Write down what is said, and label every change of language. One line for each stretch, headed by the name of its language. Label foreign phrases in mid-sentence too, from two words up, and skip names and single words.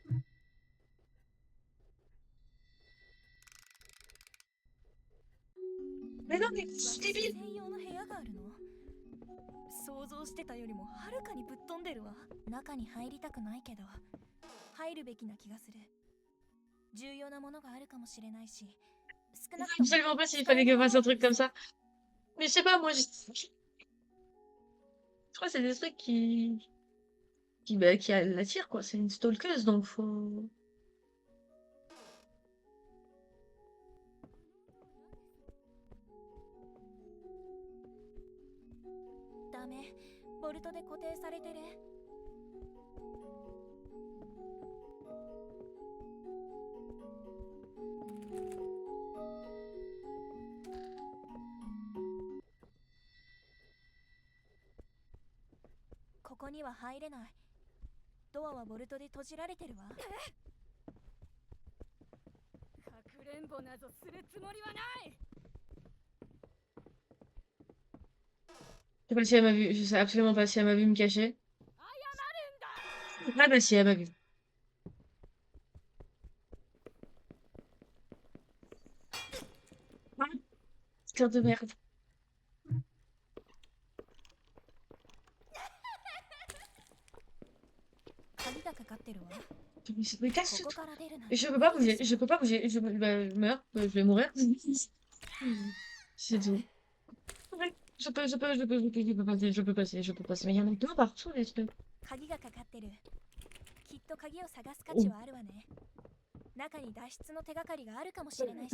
French: Mais non, mais c'est débile!
Japanese: 専用の部屋があるの。想像してたよりもはるかにぶっ飛んでるわ。中に入りたくないけど入るべきな気がする。重要なものがあるかもしれないし、少なくとも
French: Absolument pas s'il fallait que je fasse un truc comme ça. Mais je sais pas, moi, je crois que c'est des trucs qui l'attirent, quoi. C'est une stalkeuse, donc faut...
Japanese: ダメ、ボルトで固定されてる。ここには入れない。ドアはボルトで閉じられてるわ。かくれんぼなどするつもりはない。
French: Je sais pas si elle m'a vu, je sais absolument pas si elle m'a vu me cacher. Ah bah si, elle m'a vu. Ah, cœur de merde. Mais casse-toi. Je peux pas bouger, je peux pas bouger. Je meurs, je vais mourir. C'est tout. Ouais, je peux passer, je peux passer, je peux passer. Mais il y en a plein partout, les trucs.
Japanese: 鍵がかかってる。きっと鍵を探す価値はあるわね。 中に脱出の手がかりがあるかもしれないし。